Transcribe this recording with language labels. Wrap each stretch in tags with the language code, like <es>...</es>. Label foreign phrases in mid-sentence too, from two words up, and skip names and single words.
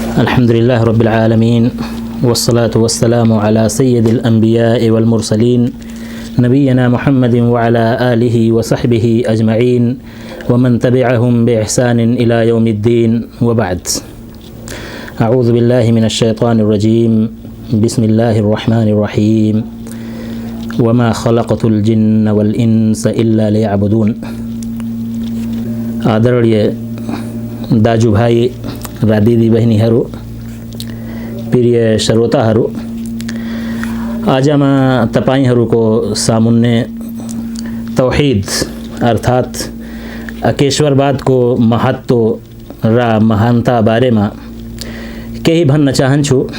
<ar>الحمد لله رب العالمين والصلاة والسلام على سيد الأنبياء والمرسلين نبينا محمد وعلى آله وصحبه أجمعين ومن تبعهم بإحسان إلى يوم الدين وبعد. أعوذ بالله من الشيطان الرجيم بسم الله الرحمن الرحيم وما خلقت الجن والإنس إلا ليعبدون.</ar> <ne>आदरणीय दाजुभाइ र दिदीबहिनीहरू, प्रिय श्रोताहरू, आज म तपाईहरूको सामुन्ने तौहीद अर्थात अकेश्वरवादको महत्व र महानता बारेमा केही भन्न चाहन्छु।</ne>